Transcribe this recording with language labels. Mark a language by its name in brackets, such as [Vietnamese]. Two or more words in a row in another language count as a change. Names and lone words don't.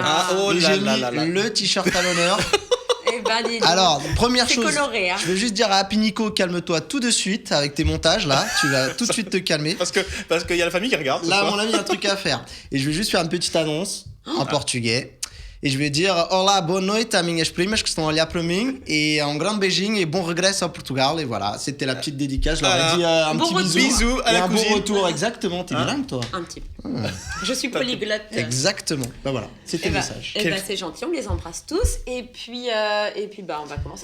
[French] J'ai mis le t-shirt à l'honneur. Alors, première chose, coloré, hein. Je veux juste dire à Happy Nico, calme-toi tout de suite avec tes montages là. Tu vas tout de suite te calmer. Parce qu'il y a la famille qui regarde. Là, à mon avis, il y a un truc à faire. Et je vais juste faire une petite annonce en portugais. Et je vais dire [Portuguese] Olá, boa noite a minhas primas que estão a olhar para mim [French] et un grand beijinho et bon regresso à Portugal. Et voilà, c'était la petite dédicace. Je leur ai dit un petit bisou à la un cousine. Bon retour, exactement. T'es bilingue, toi? Un petit peu. Je suis polyglotte. Exactement. Bah voilà, c'était le message. C'est gentil, on les embrasse tous. Et puis on va commencer.